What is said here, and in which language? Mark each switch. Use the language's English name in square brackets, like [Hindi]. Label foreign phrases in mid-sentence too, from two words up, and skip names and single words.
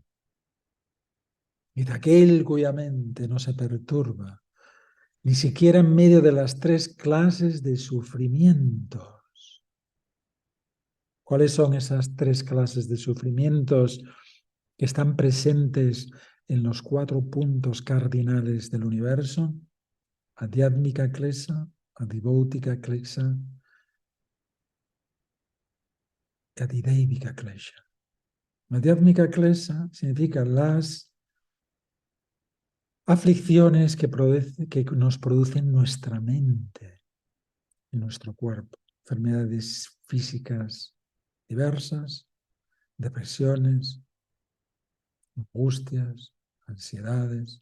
[Spanish] Y de aquel cuya mente no se perturba, ni siquiera en medio de las tres clases de sufrimientos. ¿Cuáles son esas tres clases de sufrimientos que están presentes en los 4 puntos cardinales del universo? [Sanskrit] अध्यात्मिक क्लेश, अधिभौतिक क्लेश y अधिदैविक क्लेश. अध्यात्मिक क्लेश [Spanish] significa las aflicciones que nos producen nuestra mente en nuestro cuerpo. Enfermedades físicas diversas, depresiones, angustias, ansiedades.